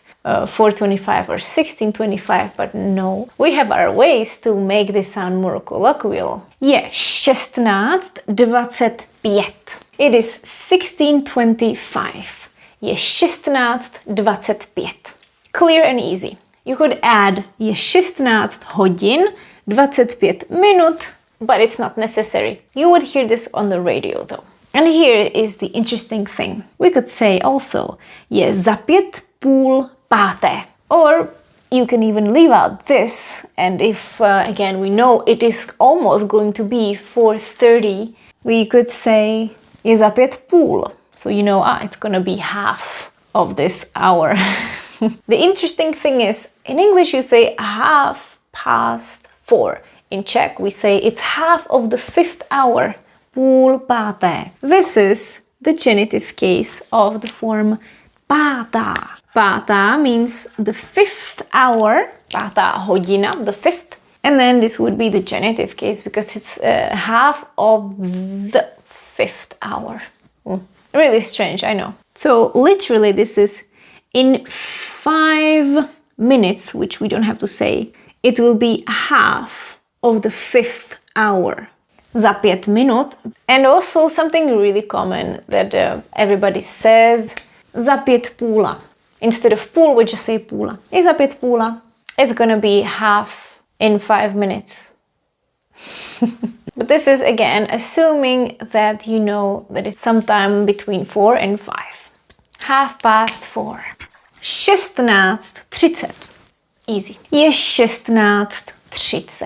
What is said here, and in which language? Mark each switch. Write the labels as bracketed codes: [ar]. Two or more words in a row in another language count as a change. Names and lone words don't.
[en] 4:25 or 16:25, but no. We have our ways to make this sound more colloquial. [cs] Je 16:25. [en] It is 16:25. [cs] Je 16:25. [en] Clear and easy. You could add [cs] je 16 hodin 25 minut, [en] but it's not necessary. You would hear this on the radio though. And here is the interesting thing. We could say also [cs] je za 5:30. [en] Or you can even leave out this, and if again we know it is almost going to be 4:30, we could say [cs] je za 5:30. [en] So you know, it's gonna be half of this hour. The interesting thing is, in English you say 4:30. In Czech we say it's half of the 5th hour. 4:30. This is the genitive case of the form pátá. Pátá means the 5th hour, [cs] pátá hodina, [en] the 5th. And then this would be the genitive case because it's half of the 5th hour. Really strange, I know. So literally this is in 5 minutes, which we don't have to say, it will be half of the 5th hour. [cs] Za 5 minut. [en] And also something really common that everybody says, [cs] za 5:30. [en] Instead of půl, we just say půla. [cs] Je za 5:30. [en] It's gonna be half in 5 minutes. But this is again assuming that you know that it's sometime between 4 and 5. 4:30. 16:30. [cs] Easy. Je 16:30.